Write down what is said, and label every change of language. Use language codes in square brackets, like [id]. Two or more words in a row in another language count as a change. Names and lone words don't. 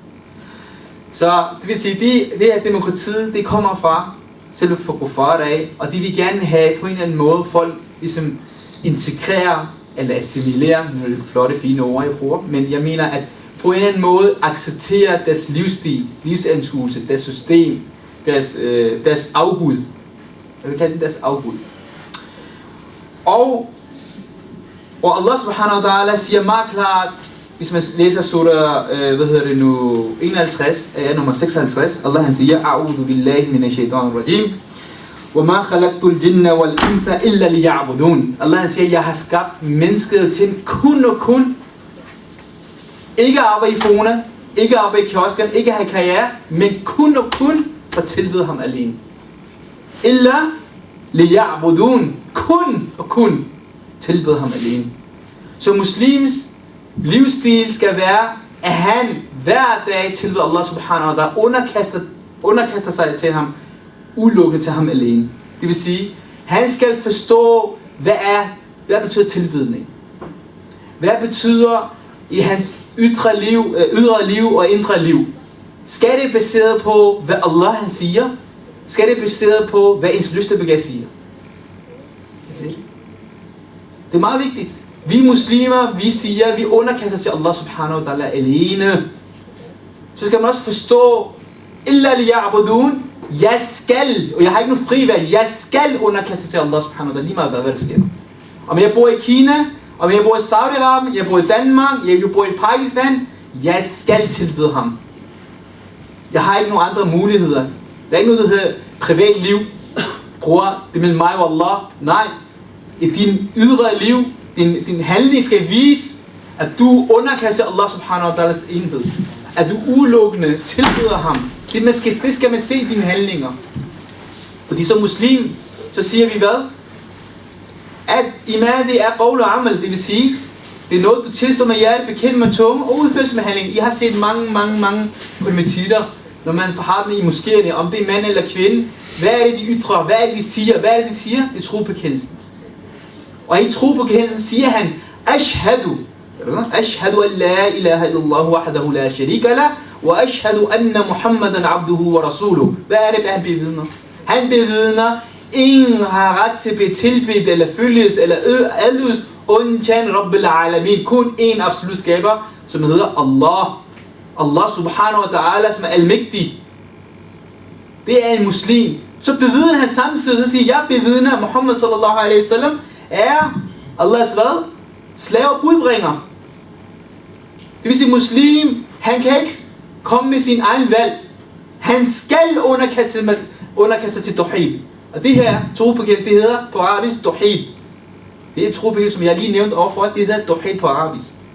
[da] Så det vil sige, det her demokratiet, det kommer fra selve for kuffar af, og de vil gerne have på en eller anden måde folk ligesom integrere eller assimilere, nu er det flotte, fine ord, jeg bruger, men jeg mener, at på en eller anden måde acceptere deres livsstil, livsanskuelse, deres system, deres afgud. Jeg vil kalde det deres afgud. Og [ar] الله سبحانه وتعالى [da] siger meget klart, hvis man læser surah, 51, nummer 56, Allah han siger, [ar] أعوذ بالله من الشيطان الرجيم, وما خلقت الجن والإنس إلا ليعبدون. [da] Allah han siger, jeg har skabt mennesket til kun og kun, ikke at arbejde i Fona, ikke at arbejde i kiosken, ikke at have karriere, men kun og kun at tilbede ham alene. [ar] إلا ليعبدون, [da] kun og kun tilbede ham alene. Så muslims livsstil skal være, at han hver dag tilbeder [ar] الله سبحانه وتعالى, [da] underkaster sig til ham, udelukkende til ham alene. Det vil sige, han skal forstå, hvad betyder tilbedning? Hvad betyder i hans ydre liv og indre liv? Skal det baseret på, hvad Allah han siger? Skal det baseret på, hvad ens lystebegær siger? Det er meget vigtigt. Vi muslimer, vi siger, vi underkaster til [ar] الله سبحانه وتعالى [da] alene. Så skal man også forstå, [ar] إلا ليعبدون, [da] jeg skal, og jeg har ikke noget frivalg, jeg skal underkaste til [ar] الله سبحانه وتعالى, [da] lige meget hvad der sker. Om jeg bor i Kina, om jeg bor i Saudi-Arabien, jeg bor i Danmark, jeg bor i Pakistan, jeg skal tilbede ham. Jeg har ikke nogen andre muligheder. Der er ikke noget, der hedder privat liv. Bror, det er mellem mig og Allah. Nej. I din ydre liv, din handling skal vise, at du underkaster [ar] الله سبحانه وتعالى [da] enhed. At du udelukkende tilbeder ham. Det skal man se i dine handlinger. Fordi som muslim, så siger vi hvad? At iman det er qawl og amal, det vil sige, det er noget du tilstår med hjertet, bekendt med tunge og udførelse med handling. I har set mange konvertitter, når man har den i moskéerne, om det er mand eller kvinde. Hvad er det de ytrer? Hvad er det de siger? Hvad er det de siger? Det er trobekendelsen. Og i trobekendelsen siger han, [ar] Ashhadu. أشهد أن لا إله إلا الله وحده لا شريك له وأشهد أن محمدا عبده ورسوله. [da] Hvad er det, han bevidner? Han bevidner, ingen har ret til at blive tilbedt eller følges eller adlydes, undtagen [ar] رب العالمين. [da] Kun en absolut skaber, som hedder Allah. [ar] الله سبحانه وتعالى, [da] som er almægtig. Det er en muslim. Så bevidner han samtidig, så siger jeg bevidner, at Muhammad [ar] صلى الله عليه وسلم [da] er Allahs hvad? Slave og budbringer. Det vil sige, muslim, han kan ikke komme med sin egen valg. Han skal underkaste til tawhid. Og det her trobekendelse, det hedder på arabisk tawhid. Det er trobekendelse, som jeg lige nævnte overfor, det hedder tawhid på arabisk.